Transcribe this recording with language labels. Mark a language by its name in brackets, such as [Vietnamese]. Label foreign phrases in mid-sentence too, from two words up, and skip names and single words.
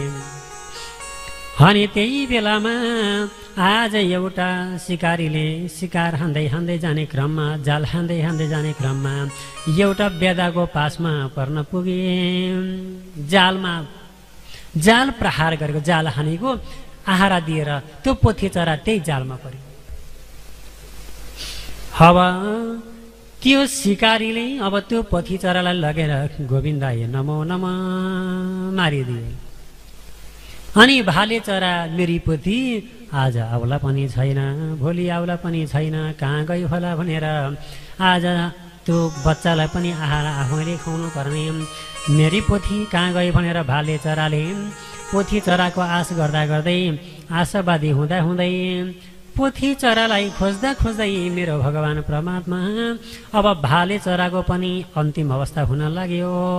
[Nepali] अनि त्यही बेलामा आज एउटा सिकारीले शिकार हान्दै हान्दै जाने क्रममा, जाल हान्दै हान्दै जाने क्रममा एउटा बेदाको पासमा पर्न पुगे। जाल प्रहार गरेको, जाल हानेको आहारा दिएर त्यो पोथी चरा त्यही जालमा पर्यो। अब त्यो सिकारीले अब त्यो पोथी चरालाई लगेर [Sanskrit] गोविन्दाय नमो नमः [Nepali] मारिदिए। अनि भाले चरा मेरी पोथी आज आउला पनि छैन, भोलि आउला पनि छैन, कहाँ गयो होला भनेर आज त्यो बच्चालाई पनि आहारा आफैले खुवाउनु पर्ने। मेरी पोथी कहाँ गयो भनेर भाले चराले पोथी चराको आश गर्दा गर्दै, आशावादी हुँदा हुँदै पोथी चरालाई खोज्दा खोज्दै मेरो भगवान परमात्मा अब भाले चराको पनि अन्तिम अवस्था हुन लाग्यो।